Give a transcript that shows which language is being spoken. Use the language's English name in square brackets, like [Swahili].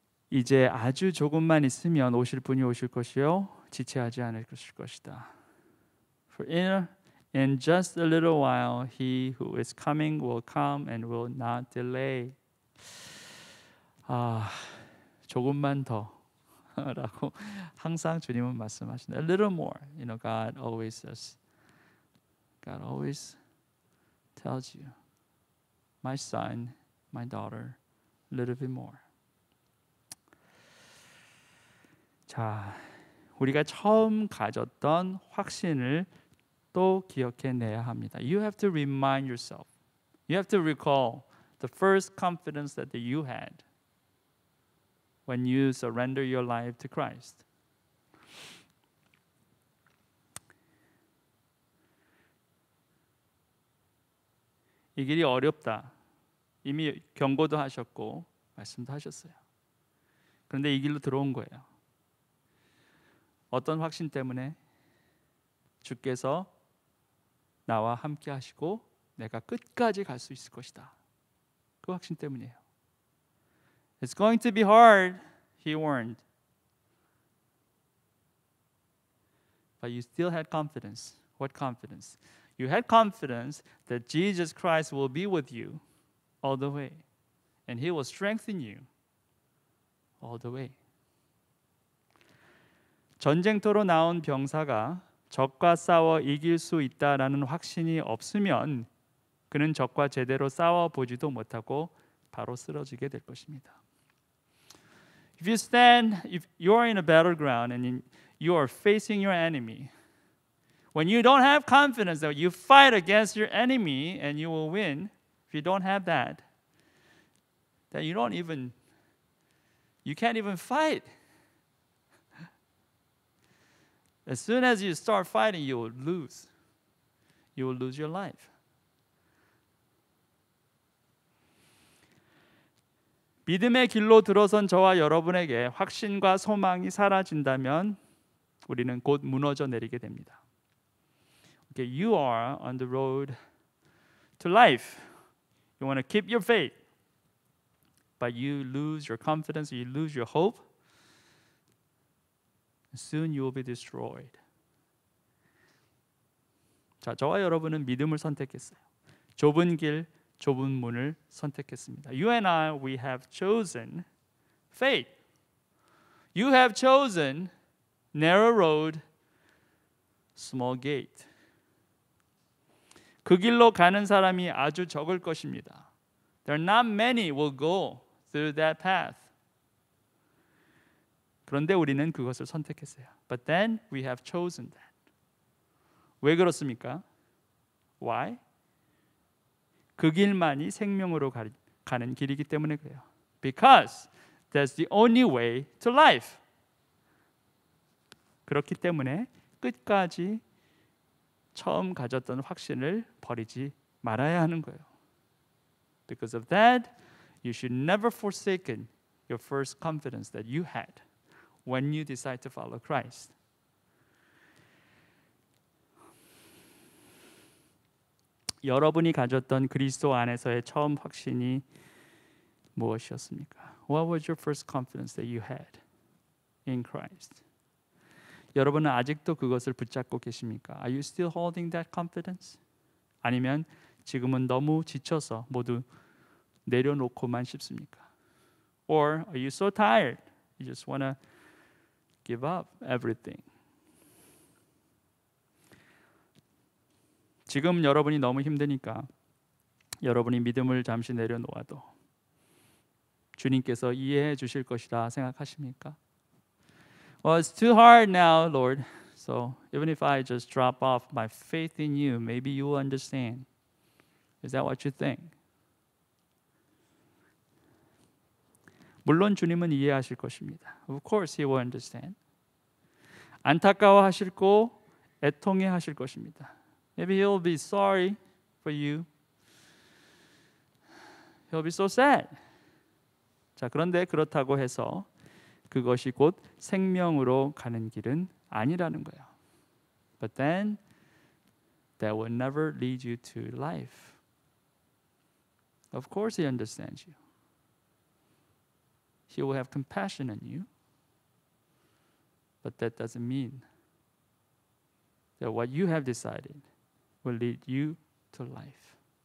[Korean] 이제 아주 조금만 있으면 오실 분이 오실 것이요 지체하지 않을 것이다. [English] For in just a little while he who is coming will come and will not delay. [Korean] 조금만 더라고 항상 주님은 말씀하신다. [English] A little more. You know, God always says. God always tells you, my son, my daughter, a little bit more. [Korean] 자, 우리가 처음 가졌던 확신을 또 기억해내야 합니다. [English] You have to remind yourself. You have to recall the first confidence that you had when you surrender your life to Christ. [Korean] 이 길이 어렵다. 이미 경고도 하셨고 말씀도 하셨어요. 그런데 이 길로 들어온 거예요. 어떤 확신 때문에? 주께서 나와 함께 하시고 내가 끝까지 갈 수 있을 것이다. 그 확신 때문이에요. [English] It's going to be hard, he warned. But you still had confidence. What confidence? You had confidence that Jesus Christ will be with you all the way. And he will strengthen you all the way. [Korean] 전쟁터로 나온 병사가 적과 싸워 이길 수 있다라는 확신이 없으면 그는 적과 제대로 싸워 보지도 못하고 바로 쓰러지게 될 것입니다. [English] If you are in a battleground and you are facing your enemy, when you don't have confidence that you fight against your enemy and you will win, if you don't have that, then you can't even fight. As soon as you start fighting, you will lose. You will lose your life. [Korean] 믿음의 길로 들어선 저와 여러분에게 확신과 소망이 사라진다면 우리는 곧 무너져 내리게 됩니다. [English] Okay, you are on the road to life. You want to keep your faith, but you lose your confidence, you lose your hope. Soon you will be destroyed. [Korean] 자, 저와 여러분은 믿음을 선택했어요. 좁은 길, 좁은 문을 선택했습니다. [English] You and I, we have chosen faith. You have chosen narrow road, small gate. [Korean] 그 길로 가는 사람이 아주 적을 것입니다. [English] There are not many will go through that path. [Korean] 그런데 우리는 그것을 선택했어요. [English] But then we have chosen that. [Korean] 왜 그렇습니까? [English] Why? [Korean] 그 길만이 생명으로 가는 길이기 때문에 그래요. [English] Because that's the only way to life. [Korean] 그렇기 때문에 끝까지 처음 가졌던 확신을 버리지 말아야 하는 거예요. [English] Because of that, you should never forsaken your first confidence that you had when you decide to follow Christ. [Korean] 여러분이 가졌던 그리스도 안에서의 처음 확신이 무엇이었습니까? [English] What was your first confidence that you had in Christ? [Korean] 여러분은 아직도 그것을 붙잡고 계십니까? [English] Are you still holding that confidence? [Korean] 아니면 지금은 너무 지쳐서 모두 내려놓고만 싶습니까? [English] Or are you so tired? You just want to give up everything. [Korean] 지금 여러분이 너무 힘드니까 여러분이 믿음을 잠시 내려놓아도 주님께서 이해해 주실 것이라 생각하십니까? [English] Well, it's too hard now, Lord. So even if I just drop off my faith in you, maybe you will understand. Is that what you think? [Korean] 물론 주님은 이해하실 것입니다. [English] Of course, He will understand. [Korean] 안타까워하시고 애통해하실 것입니다. [English] Maybe He'll be sorry for you. He'll be so sad. [Korean] 자, 그런데 그렇다고 해서 그것이 곧 생명으로 가는 길은 아니라는 거예요. [English] But then that will never lead you to life. Of course He understands you. He will have compassion on you. But that doesn't mean that what you have decided will lead you to life.